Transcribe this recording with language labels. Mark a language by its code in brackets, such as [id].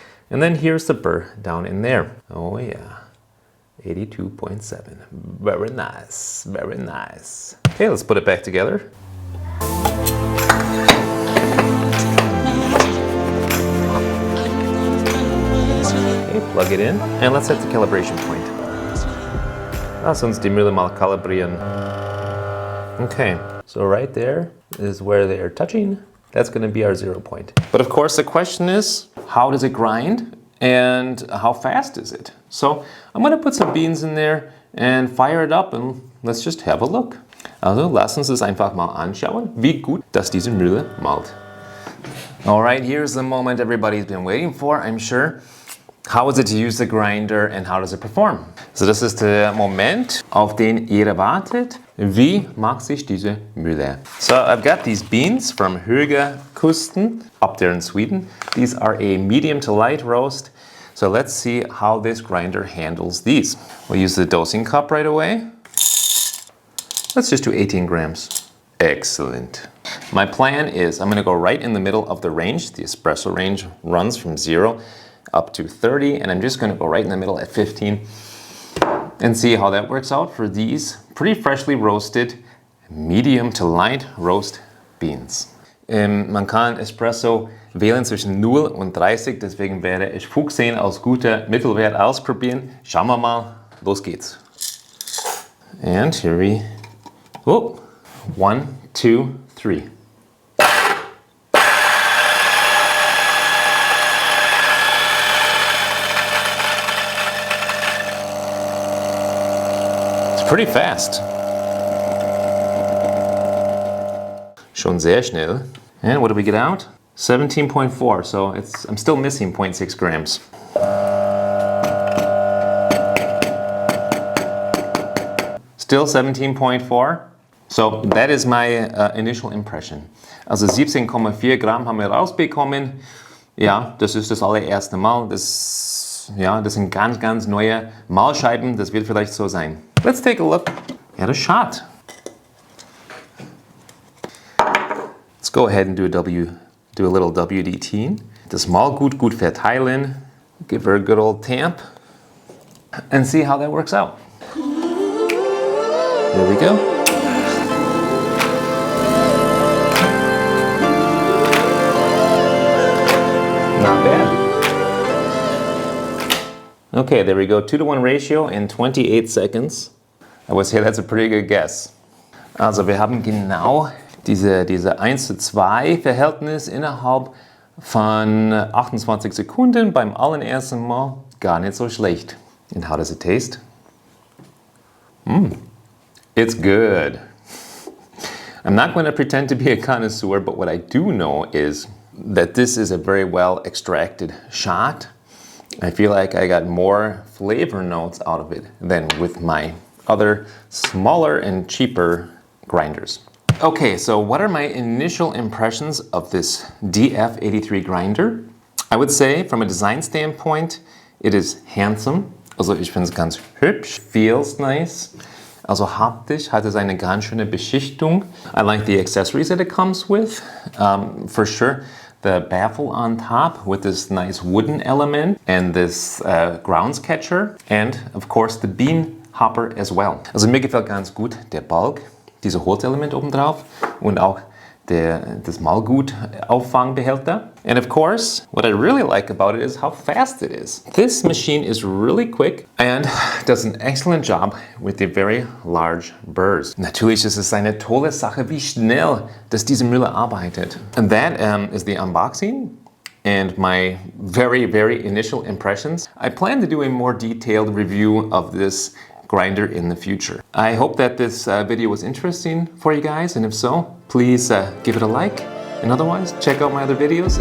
[en] And then here's the burr down in there. Oh yeah, 82.7. Very nice, very nice. Okay, let's put it back together. Okay, plug it in, and let's set the calibration point. [de] Lass uns die Mühle mal kalibrieren. [en] Okay, so right there is where they are touching. That's going to be our 0 point. But of course the question is, how does it grind and how fast is it? So I'm going to put some beans in there and fire it up, and let's just have a look. [de] Also lass uns es einfach mal anschauen, wie gut dass diese Mühle malt. [en] Alright, here's the moment everybody's been waiting for, I'm sure. How is it to use the grinder and how does it perform? [de] So das ist der Moment, auf den ihr wartet. Wie macht sich diese Mühle? [en] So I've got these beans from Höga Kusten up there in Sweden. These are a medium to light roast. So let's see how this grinder handles these. We'll use the dosing cup right away. Let's just do 18 grams. Excellent. My plan is I'm going to go right in the middle of the range. The espresso range runs from 0 up to 30, and I'm just going to go right in the middle at 15 and see how that works out for these pretty freshly roasted medium to light roast beans. [de] Man kann Espresso wählen zwischen 0 und 30, deswegen werde ich 15 als guter Mittelwert ausprobieren. Schauen wir mal, los geht's. [en] And here we go. 1, 2, 3. Pretty fast. [de] Schon sehr schnell. [en] And what do we get out? 17.4, so I'm still missing 0.6 grams. Still 17.4. So that is my initial impression. [de] Also 17,4 Gramm haben wir rausbekommen. Ja, das ist das allererste Mal. Das sind ganz neue Mahlscheiben. Das wird vielleicht so sein. [en] Let's take a look at a shot. Let's go ahead and do a little WDT. [de] Das Mal gut verteilen. [en] Give her a good old tamp. And see how that works out. There we go. Not bad. Okay, there we go, 2-to-1 ratio in 28 seconds. I would say that's a pretty good guess. [de] Also wir haben genau diese 1:2 Verhältnis innerhalb von 28 Sekunden beim allerersten Mal. Gar nicht so schlecht. [en] And how does it taste? It's good. I'm not going to pretend to be a connoisseur, but what I do know is that this is a very well extracted shot. I feel like I got more flavor notes out of it than with my other smaller and cheaper grinders. Okay, so what are my initial impressions of this DF83 grinder? I would say from a design standpoint, it is handsome. [de] Also ich finde es ganz hübsch, [en] feels nice. [de] Also haptisch hat es eine ganz schöne Beschichtung. [en] I like the accessories that it comes with. For sure, the baffle on top with this nice wooden element and this grounds catcher and of course the bean hopper as well. [de] Also mir gefällt ganz gut der Balk, dieses Holzelement oben drauf und auch das Mahlgut-Auffangbehälter. [en] And of course, what I really like about it is how fast it is. This machine is really quick and does an excellent job with the very large burrs. [de] Natürlich ist es eine tolle Sache, wie schnell dass diese Mühle arbeitet. [en] And that is the unboxing and my very, very initial impressions. I plan to do a more detailed review of this grinder in the future. I hope that this video was interesting for you guys, and if so, please give it a like, and otherwise check out my other videos.